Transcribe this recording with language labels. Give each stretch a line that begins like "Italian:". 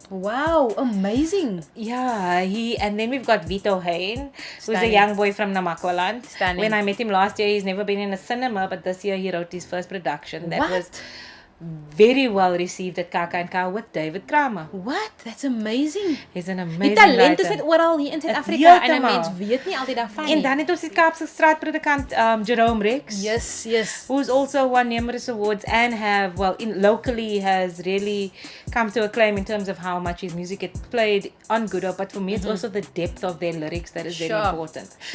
English: Wow, amazing. And then we've got Vito Hain, who's a young boy from Namakwaland. When I met him last year, he's never been in a cinema, but this year he wrote his first production. That was very well received at KAK&K with David Kramer. That's amazing. He's an amazing
Afrikaans: die talent
English: writer.
Afrikaans: is dit oral hier in Suid-Afrika en 'n mens weet nie altyd daarvan nie. En dan het ons die Kaapse straatpredikant Jerome Rex.
English: Yes. Who's also won numerous awards and locally has really come to acclaim in terms of how much his music gets played on Good Hope. But for me, it's also the depth of their lyrics that is very important.